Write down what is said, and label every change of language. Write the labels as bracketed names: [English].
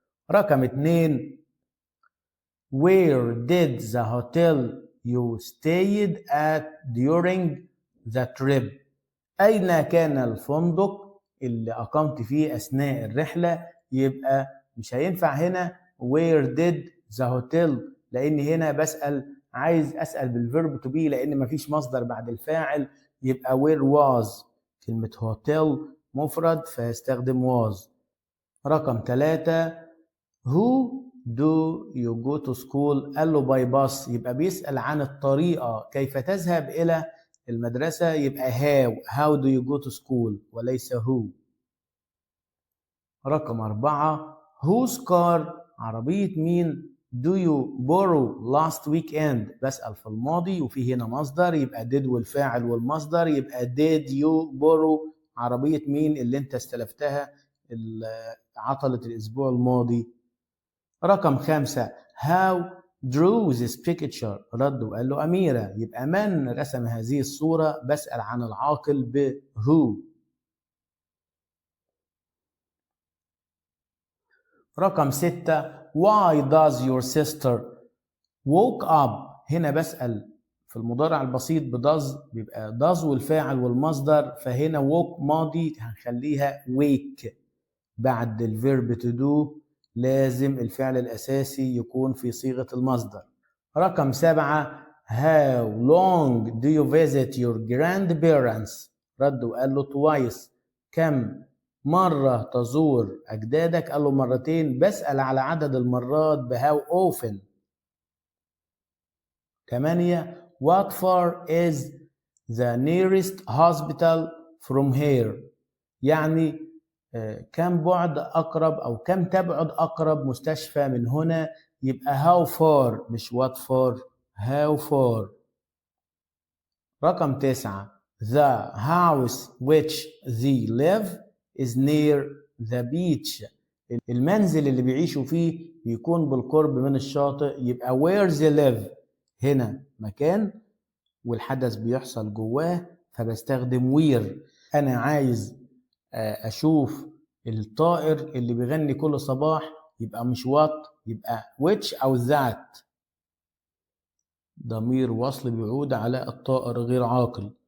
[English] رقم 2 where did the hotel you stayed at during the trip. [Arabic] أين كان الفندق اللي أقمت فيه أثناء الرحلة، يبقى مش هينفع هنا [English] where did the hotel، [Arabic] لأن هنا عايز أسأل بالverb to be لأن مفيش مصدر بعد الفاعل، يبقى [English] where was. [Arabic] كلمة hotel مفرد فيستخدم was. رقم 3 [English] who do you go to school، [Arabic] قال له باي باص، يبقى بيسأل عن الطريقة كيف تذهب إلى المدرسة، يبقى [English] how do you go to school [Arabic] وليس who. [English] رقم 4 whose car، [Arabic] عربية مين [English] do you borrow last weekend. [Arabic] بسأل في الماضي وفي هنا مصدر، يبقى did والفاعل والمصدر، يبقى [English] did you borrow [Arabic] عربية مين اللي انت استلفتها عطلة الأسبوع الماضي. رقم 5 [English] how drew this picture، [Arabic] رد وقال له أميرة، يبقى من رسم هذه الصورة، بسأل عن العاقل ب who. [English] رقم 6 why does your sister woke up. [Arabic] هنا بسأل في المضارع البسيط بداز، بيبقى does والفاعل والمصدر، فهنا woke ماضي هنخليها wake. بعد الفيرب to do لازم الفعل الأساسي يكون في صيغة المصدر. [English] رقم 7 How long do you visit your grandparents؟ [Arabic] رد وقال له [English] twice. [Arabic] كم مرة تزور أجدادك؟ قال له مرتين. بسأل على عدد المرات [English] how often. [Arabic] 8 [English] What far is the nearest hospital from here؟ [Arabic] يعني كم بعد أقرب أو كم تبعد أقرب مستشفى من هنا. [English] يبقى how far مش what far. how far. رقم 9 The house which they live is near the beach. [Arabic] المنزل اللي بيعيشوا فيه بيكون بالقرب من الشاطئ. يبقى [English] where they live [Arabic] هنا مكان والحدث بيحصل جواه فبستخدم where. أنا عايز أشوف الطائر اللي بيغني كل صباح يبقى مش what يبقى which أو that. ضمير وصل بيعود على الطائر غير عاقل.